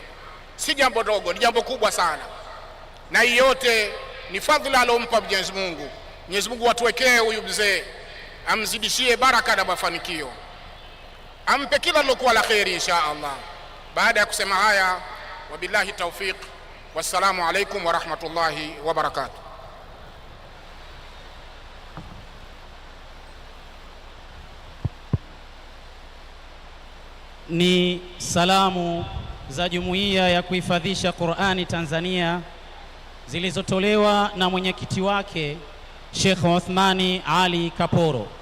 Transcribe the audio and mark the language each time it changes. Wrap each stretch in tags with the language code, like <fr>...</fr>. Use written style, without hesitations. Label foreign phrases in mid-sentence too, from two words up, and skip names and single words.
<sw>Si jambo dogo, ni jambo kubwa sana, na hii yote ni fadhila alompa Mwenyezi Mungu. Mwenyezi Mungu atuwekee huyu mzee, amzidishie baraka na mafanikio, ampe kila lilokuwa la kheri</sw> <ar>إن شاء الله.</ar> <sw>Baada ya kusema haya,</sw> <ar>وبالله التوفيق، والسلام عليكم ورحمة الله وبركاته.</ar> <sw>Ni salamu za Jumuiya ya Kuhifadhisha Qur'ani Tanzania zilizotolewa na mwenyekiti wake Sheikh Uthmani Ali Kaporo.</sw>